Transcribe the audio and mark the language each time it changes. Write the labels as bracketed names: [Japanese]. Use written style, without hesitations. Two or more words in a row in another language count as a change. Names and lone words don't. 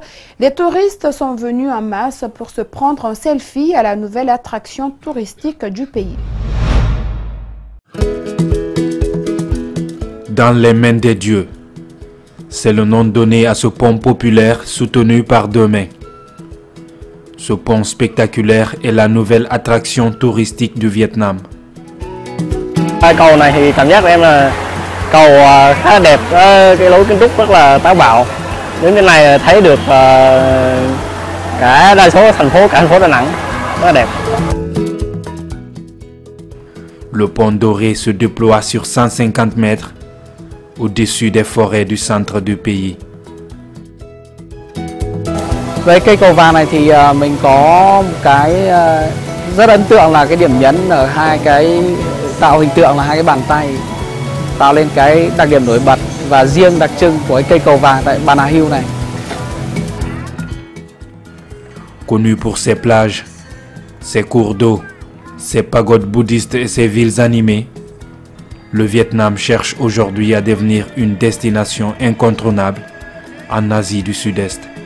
[French] Les touristes sont venus en masse pour se prendre en selfie à la nouvelle attraction touristique du pays. Dans les mains des dieux, C'est le nom donné à ce pont populaire soutenu par 2 mains. Ce pont spectaculaire est la nouvelle attraction touristique du Vietnam. [Vietnamese] Cầu này thì cảm giác của em là cầu khá đẹp, cái lối kiến trúc rất là táo bạo. Đến cái này thấy được cả đa số cả thành phố Đà Nẵng, rất là đẹp. [French] Le pont doré se déploie sur 150 mètres au-dessus des forêts du centre du pays. [Vietnamese] Với cây cầu vàng này thì mình có một cái rất ấn tượng là cái điểm nhấn ở hai cái tạo hình tượng là hai cái bàn tay, tạo lên cái đặc điểm nổi bật và riêng đặc trưng của cái cây cầu vàng tại Bà Nà Hills này. [French] Connu pour ses plages, ses cours d'eau, ses pagodes bouddhistes et ses villes animées, le Vietnam cherche aujourd'hui à devenir une destination incontournable en Asie du Sud-Est.